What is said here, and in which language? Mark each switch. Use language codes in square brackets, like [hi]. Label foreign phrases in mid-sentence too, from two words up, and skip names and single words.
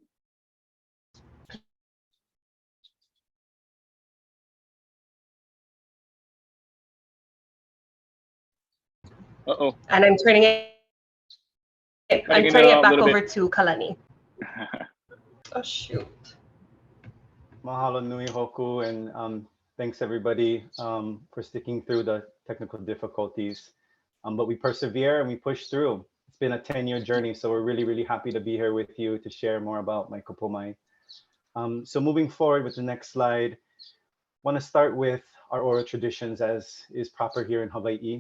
[en] Uh-oh. And I'm turning it back over to Kalani. Oh, shoot. [haw] Mahalo nui Hoku, [en] and thanks everybody for sticking through the technical difficulties. But we persevere and we push through. It's been a 10-year journey, so we're really, really happy to be here with you to share more about Maikapo Mai. So moving forward with the next slide, I want to start with our oral traditions as is proper here in Hawaii.